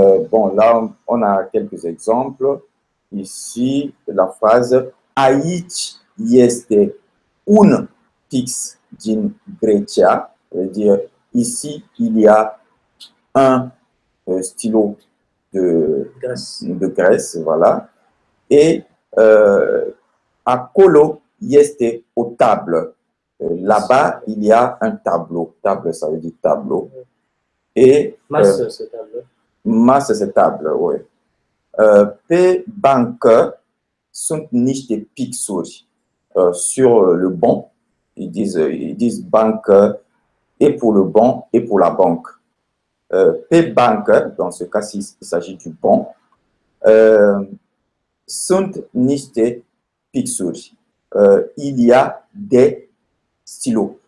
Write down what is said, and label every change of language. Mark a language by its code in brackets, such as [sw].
[fr] Bon, là, on a quelques exemples. Ici, la phrase [ro] aici este un pix din Grecia, [fr] veut dire ici, il y a un stylo de Grèce, voilà. [ro] Et acolo este o table. [fr] Là-bas, il y a un tableau. Table, ça veut dire tableau. Et masă, c'est table. Masă, c'est table, oui. [ro] Pe bancă sunt niște pixuri [fr] sur le banc. Ils disent banque et pour le banc et pour la banque. Pe bancă, dans ce cas-ci, il s'agit du banc. [ro] Sunt niște pixuri. [fr] Il y a des stylos.